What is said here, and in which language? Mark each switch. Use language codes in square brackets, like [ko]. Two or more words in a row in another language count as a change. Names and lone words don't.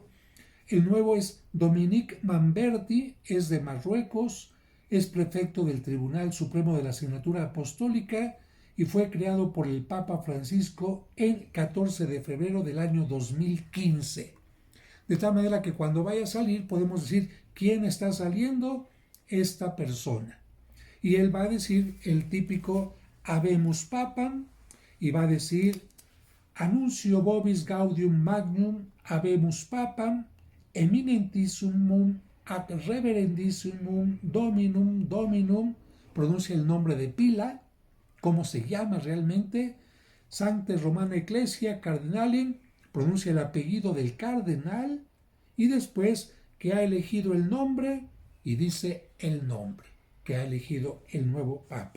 [es] El nuevo es Dominique Mamberti, es de Marruecos, es prefecto del Tribunal Supremo de la Asignatura Apostólica y fue creado por el Papa Francisco el 14 de febrero del año 2015. De tal manera que cuando vaya a salir podemos decir: ¿quién está saliendo? Esta persona. Y él va a decir el típico [la] Habemus Papam [es] y va a decir: [la] Annuncio vobis gaudium magnum habemus Papam eminentissimum ad reverendissimum dominum, [es] pronuncia el nombre de pila, cómo se llama realmente, [la] Sancte Romana Ecclesia Cardinalem, [es] pronuncia el apellido del cardenal, y después que ha elegido el nombre, y dice el nombre que ha elegido el nuevo Papa.